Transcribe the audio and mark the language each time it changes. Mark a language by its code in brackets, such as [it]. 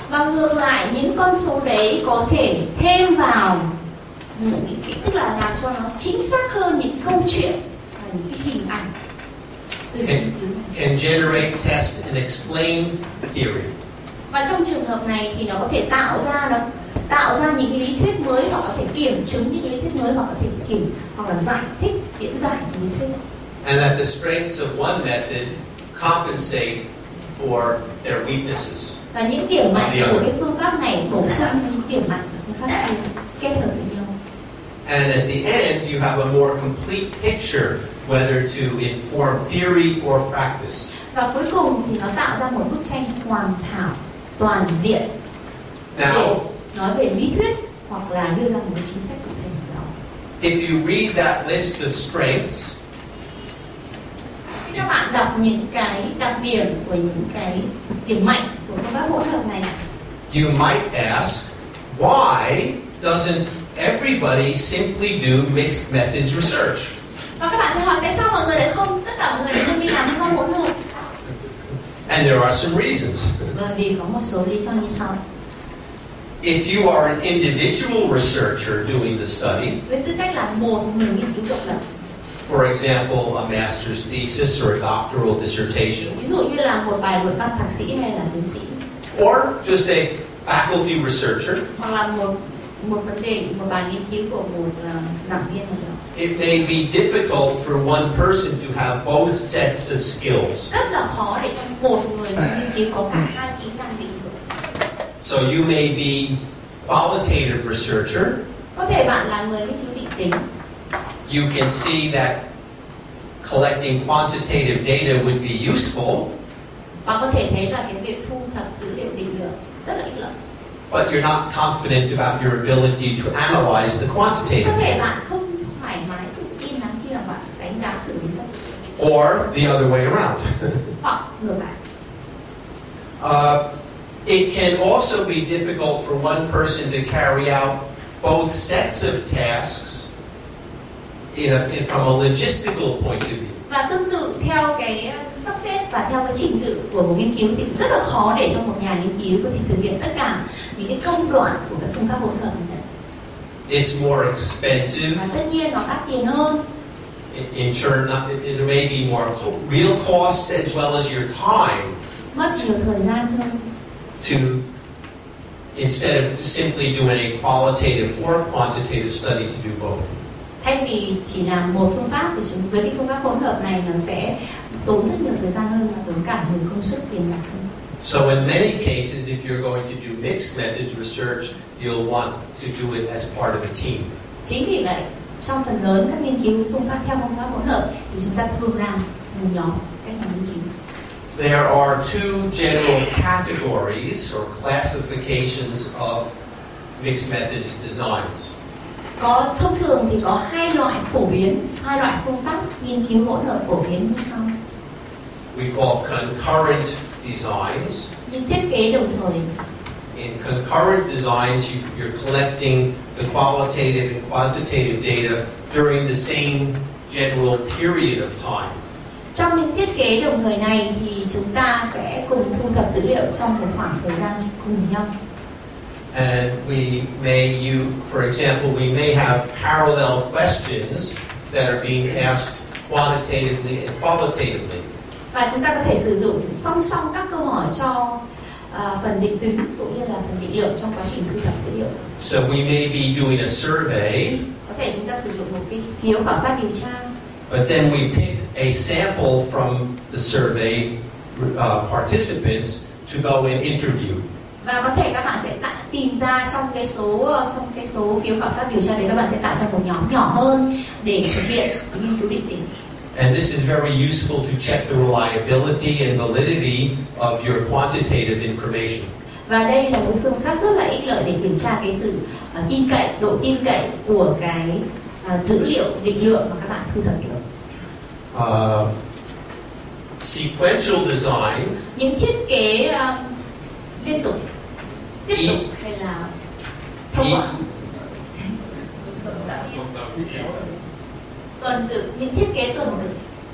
[vi] Và ngược lại, những con số đấy có thể thêm vào những cái, tức là làm cho nó chính xác hơn những câu chuyện và những cái hình ảnh. [en] Can generate, test and explain theory. [vi] Và trong trường hợp này thì nó có thể tạo ra những lý thuyết mới, hoặc có thể kiểm chứng những lý thuyết mới, hoặc có thể hoặc là giải thích, diễn giải lý thuyết. [en] And that the strengths of one method compensate for their weaknesses. [vi] Và những điểm mạnh của cái phương pháp này bổ sung những điểm mạnh của phương pháp kia, kết hợp với nhau. [en] And at the end, you have a more complete picture whether to inform theory or practice. [vi] Và cuối cùng thì nó tạo ra một bức tranh hoàn thảo, toàn diện để nói về lý thuyết hoặc là đưa ra một cái chính sách cụ thể nào đó. [en] If you read that list of strengths, [vi] khi các bạn đọc những cái đặc điểm của những cái điểm mạnh của phương pháp hỗn hợp này, [en] you might ask, why doesn't everybody simply do mixed methods research? [vi] Và các bạn sẽ hỏi tại sao mọi người lại không, tất cả mọi người không đi làm phương pháp hỗn hợp? [en] And there are some reasons. [vi] Bởi vì có một số lý do như sau. [en] If you are an individual researcher doing the study, [vi] với tư cách là một người nghiên cứu độc lập, [en] for example, a master's thesis or a doctoral dissertation, [vi] ví dụ như là một bài luận văn thạc sĩ hay là tiến sĩ, [en] or just a faculty researcher, [vi] hoặc là một vấn đề, một bài nghiên cứu của một giảng viên nào đó, [en] it may be difficult for one person to have both sets of skills. [vi] rất là khó để trong một người nghiên cứu có cả hai kỹ năng định lượng. [en] So you may be qualitative researcher. [vi] Có thể bạn là người nghiên cứu định tính. [en] You can see that collecting quantitative data would be useful. [vi] Và có thể thấy là cái việc thu thập dữ liệu định lượng rất là ích lợi. [en] But you're not confident about your ability to analyze the quantitative [vi] Có thể [en] data. [vi] bạn không thoải mái tự tin lắm khi mà bạn đánh giá xử lý các dữ liệu. [en] Or the other way around. [vi] Hoặc ngược lại. [en] It can also be difficult for one person to carry out both sets of tasks from a logistical point of view. [vi] Và tương tự theo cái sắp xếp và theo cái trình tự của một nghiên cứu thì rất là khó để cho một nhà nghiên cứu có thể thực hiện tất cả những cái công đoạn của các phương pháp hỗn hợp này. [en] It's more expensive. [vi] Và tất nhiên nó đắt tiền hơn. [en] In turn, it may be more real cost as well as your time. [vi] Mất nhiều thời gian hơn. [en] To instead of simply doing a qualitative or quantitative study to do both. [vi] Thay vì chỉ làm một phương pháp thì với cái phương pháp hỗn hợp này nó sẽ tốn rất nhiều thời gian hơn và tốn cả nhiều công sức tiền bạc hơn. [en] So in many cases, if you're going to do mixed methods research, you'll want to do it as part of a team. [vi] Chính vì vậy, trong phần lớn các nghiên cứu phương pháp theo phương pháp hỗn hợp thì chúng ta thường làm một nhóm các nhà nghiên cứu. [en] There are two general categories or classifications of mixed methods designs. [vi] Có thông thường thì có hai loại phổ biến, hai loại phương pháp nghiên cứu hỗn hợp phổ biến như sau. [en] We call concurrent designs. [vi] Những thiết kế đồng thời. [en] In concurrent designs, you're collecting the qualitative and quantitative data during the same general period of time. [vi] Trong những thiết kế đồng thời này thì chúng ta sẽ cùng thu thập dữ liệu trong một khoảng thời gian cùng nhau. [en] And we may for example, we may have parallel questions that are being asked quantitatively and qualitatively. [vi] Và chúng ta có thể sử dụng song song các câu hỏi cho phần định tính cũng như là phần định lượng trong quá trình thu thập dữ liệu. [en] So we may be doing a survey. [vi] Có thể chúng ta sử dụng một cái phiếu khảo sát điều tra. [en] But then we pick a sample from the survey participants to go and interview. [vi] Và có thể các bạn sẽ tìm ra trong cái số phiếu khảo sát điều tra đấy, các bạn sẽ tạo ra một nhóm nhỏ hơn để thực hiện nghiên cứu định tính. [en] And this is very useful to check the reliability and validity of your quantitative information. [vi] Và đây là một phương pháp rất là ích lợi để kiểm tra cái sự tin cậy, độ tin cậy của cái dữ liệu định lượng mà các bạn thu thập được. [en] Sequential design. [vi] Những thiết kế liên tục, tiếp tục hay là thông qua tuần tự, những thiết kế tuần tự.